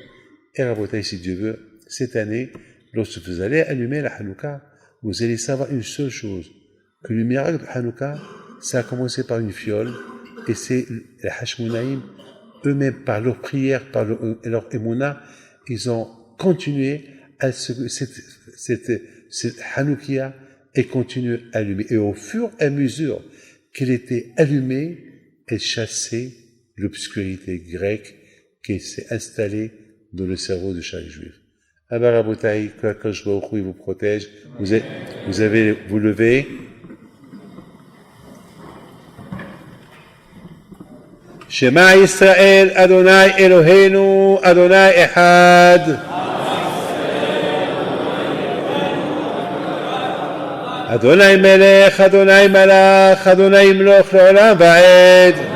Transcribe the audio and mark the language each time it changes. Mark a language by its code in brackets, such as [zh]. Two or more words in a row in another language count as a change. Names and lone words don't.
[fr] Et Rabotai, si Dieu veut, cette année, lorsque vous allez allumer la Hanouka, vous allez savoir une seule chose, que le miracle de Hanouka, ça a commencé par une fiole, et c'est les Hashmonaïm, eux-mêmes, par leur prière, par leur émouna, ils ont continué à cette Hanoukia et continué à allumer. Et au fur et à mesure qu'elle était allumée, elle chassait l'obscurité grecque qui s'est installée dans le cerveau de chaque juif. Abba Rabotai, que [he] הקדוש ברוך הוא, [fr] il vous protège. Vous levez. [he] שמע ישראל, אדוני אלוהינו, אדוני אחד. אדוני מלך, אדוני מלך, אדוני ימלוך לעולם ועד.